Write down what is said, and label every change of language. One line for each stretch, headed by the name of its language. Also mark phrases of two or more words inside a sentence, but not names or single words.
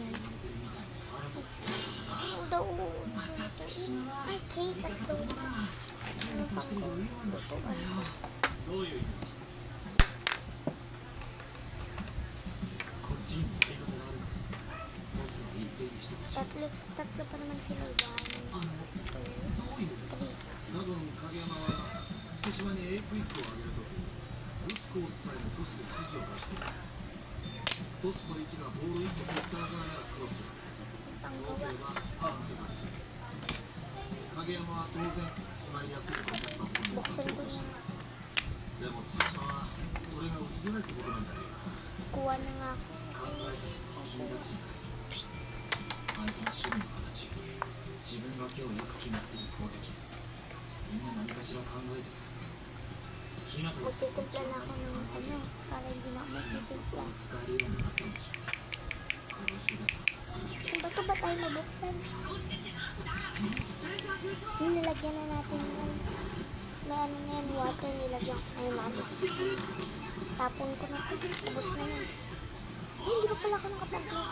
Filipino: Ano daw? Ay, cake at donut. Ano pa ko? Lutuan ko. Tatlo pa naman sila. 1, 2, 3.
Japanese: 多分影山は月島に A クイックを上げるとき打つコースさえもトスで指示を出しているトスの位置がボール1個セッター側ならクロス多ければターンって感じ影山は当然決まりやすいと思った方にパスを出してでも月島はそれが打ちづらいってことなんじゃねえかな
Filipino: Kuha na nga ako.
Japanese: 相手の守備の形自分が今日よく決まっている攻撃みんな何かしら考えてる日向はその
Filipino: Magtitimpla na ako ng ano, para hindi na ako magtitimpla.
Japanese: 使えるようになったんでしょうかろうじてだった
Filipino: Ba't ba tayo mabuksan? Nilagyan na natin yan. May ano na yan, water nilagyan. Ay, mabuk. Tapon ko na. Tapos na yan. Ay, hindi pa pala ako nakapagluto.